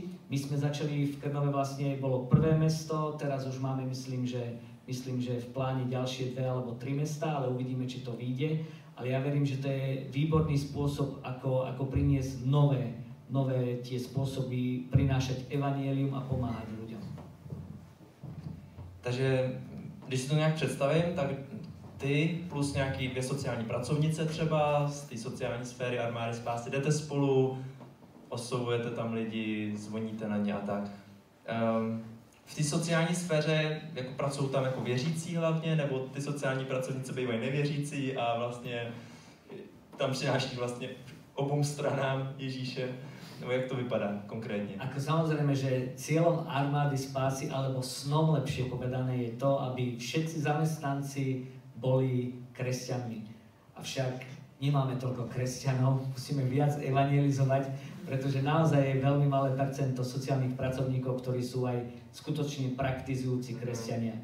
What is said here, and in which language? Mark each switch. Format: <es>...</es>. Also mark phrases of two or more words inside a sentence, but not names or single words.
<sk>My sme začali v Krnove, vlastne bolo prvé mesto, teraz už máme, myslím, že v pláne ďalšie 2 alebo 3 mesta, ale uvidíme, či to vyjde. Ale ja verím, že to je výborný spôsob, ako priniesť nové tie spôsoby prinášať evanjelium a pomáhať ľuďom.</sk> <cs>Takže když si to nějak představím, tak ty plus nějaký 2 sociální pracovnice třeba z té sociální sféry Armády spásy jdete spolu, oslovujete tam lidi, zvoníte na ně a tak. V té sociální sféře jako pracují tam jako věřící hlavně, nebo ty sociální pracovnice bývají nevěřící a vlastně tam přináší vlastně obou stranám Ježíše. Nebo jak to vypadá konkrétne?</cs> <sk>Ako samozrejme, že cieľom Armády spásy, alebo snom lepšie povedané, je to, aby všetci zamestnanci boli kresťanmi. Avšak nemáme toľko kresťanov, musíme viac evangelizovať, pretože naozaj je veľmi malé percento sociálnych pracovníkov, ktorí sú aj skutočne praktizujúci kresťania.</sk>